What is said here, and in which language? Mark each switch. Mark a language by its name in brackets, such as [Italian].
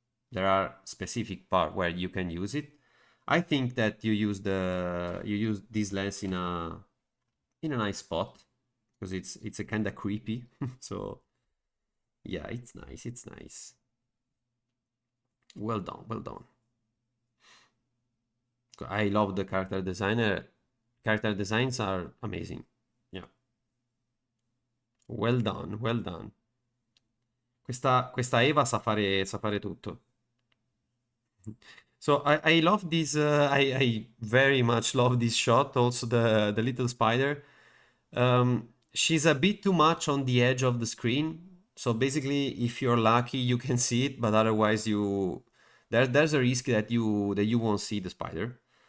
[English] There are specific part where you can use it. I think that you use this lens in a nice spot because it's a kind of creepy. So yeah, it's nice. It's nice. Well done. Well done. I love the character designer. Character designs are amazing. Yeah. Well done, well done. [Italian] Questa Eva sa fare tutto. [English] So I love this. I very much love this shot. Also the little spider. She's a bit too much on the edge of the screen. So basically, if you're lucky, you can see it, but otherwise, there's a risk that you won't see the spider.